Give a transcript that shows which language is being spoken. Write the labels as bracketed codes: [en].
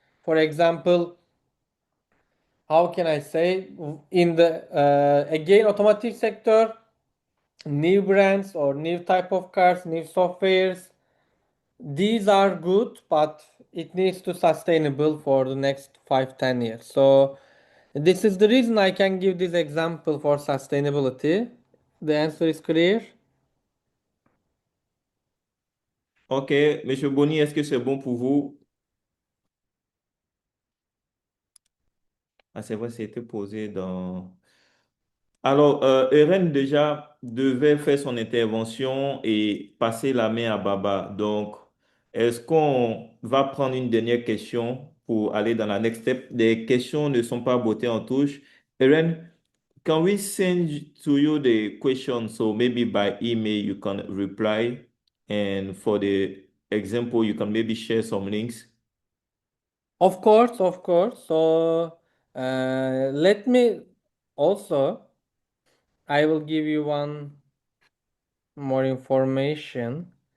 [en] For example, how can I say in the again automotive sector, new brands or new type of cars, new softwares, these are good, but it needs to sustainable for the next 5, 10 years. So this is the reason I can give this example for sustainability. The answer is clear. [fr] OK, Monsieur Boni, est-ce que c'est bon pour vous? Ah, c'est vrai, c'était posé dans... Alors, Eren déjà devait faire son intervention et passer la main à Baba. Donc, est-ce qu'on va prendre une dernière question pour aller dans la [en] next step? [fr] Les questions ne sont pas bottées en touche. [en] Eren, can we send to you the question? So maybe by email you can reply. And for the example, you can maybe share some links. Of course, of course. So let me also, I will give you one more information.